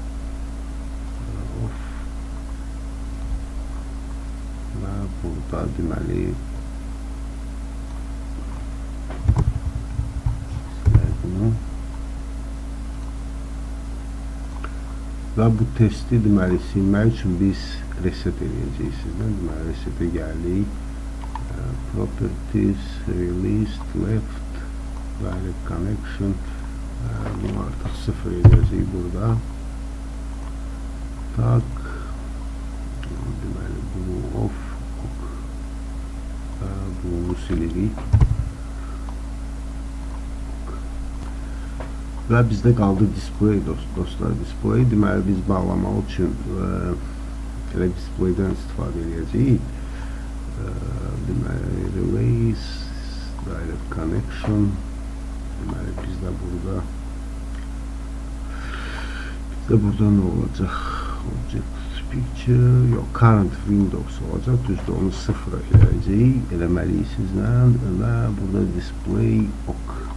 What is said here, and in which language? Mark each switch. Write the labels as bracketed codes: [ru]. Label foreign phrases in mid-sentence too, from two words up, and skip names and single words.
[az] Və burada deməli və bu testi deməli silmək üçün biz reset eləyəcəyik sizdən. Deməli resetə gəldik. [en] Properties, released, left, direct connection. [az] Bunu artıq 0 edəcəyik burada. Tak. Deməli bunu off. Bunu silirik. Və bizdə qaldı display dostlar. Display deməli biz bağlamaq üçün elə displaydən istifadə edəcəyik. Deməli release, [en] direct connection. [az] Deməli bizdə burada nə olacaq? [en] Object picture, yox, current Windows olacaq. [az] Düzdür, onu 0'a eləyəcəyik. Eləməliyik sizlə və burada [en] display ok.